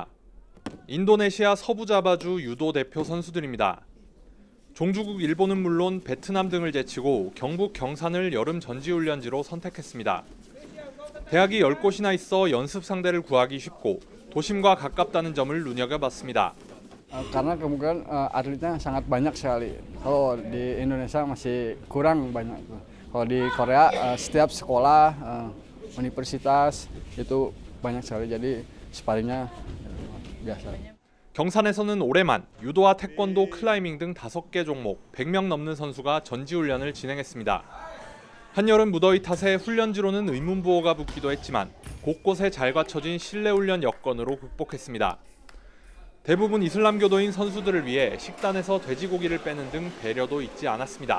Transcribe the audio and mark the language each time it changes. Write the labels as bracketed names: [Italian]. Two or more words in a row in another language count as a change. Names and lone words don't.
[Korean] 인도네시아 서부자바주 유도 대표 선수들입니다. 종주국 일본은 물론 베트남 등을 제치고 경북 경산을 여름 전지훈련지로 선택했습니다. 대학이 10곳이나 있어 연습 상대를 구하기 쉽고 도심과 가깝다는 점을 눈여겨봤습니다. [Indonesian] Karena kemudian atletnya sangat banyak sekali. Kalau di Indonesia masih kurang banyak. Kalau di Korea setiap sekolah, universitas itu banyak sekali. Jadi sparringnya biasa. [Korean] 경산에서는 올해만 유도와 태권도, 클라이밍 등 5개 종목 100명 넘는 선수가 전지훈련을 진행했습니다. 한여름 무더위 탓에 훈련지로는 의문부호가 붙기도 했지만 곳곳에 잘 갖춰진 실내 훈련 여건으로 극복했습니다. 대부분 이슬람교도인 선수들을 위해 식단에서 돼지고기를 빼는 등 배려도 잊지 않았습니다.